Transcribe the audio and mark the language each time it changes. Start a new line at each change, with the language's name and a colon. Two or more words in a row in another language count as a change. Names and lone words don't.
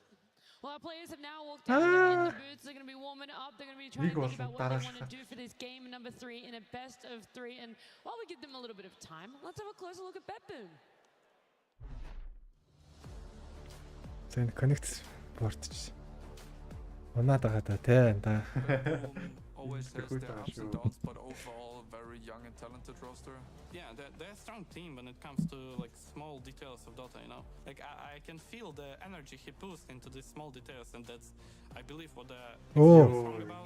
English: Well, our players have now walked down in the boots. They're going to be warming up. They're going to be trying to think about what they want to do for this game number 3 in a best of 3. And while we give them a little bit of time, let's have a closer look at Betboon. Сайн connect board.
Mongolian: Унаад байгаа да тий.
English: Always has their ups and downs, but overall very young and talented roster. Yeah, they're a strong team when it comes to like small details of Dota, you know. Like I can feel the energy he puts into these small details, and that's, I believe, what the song about.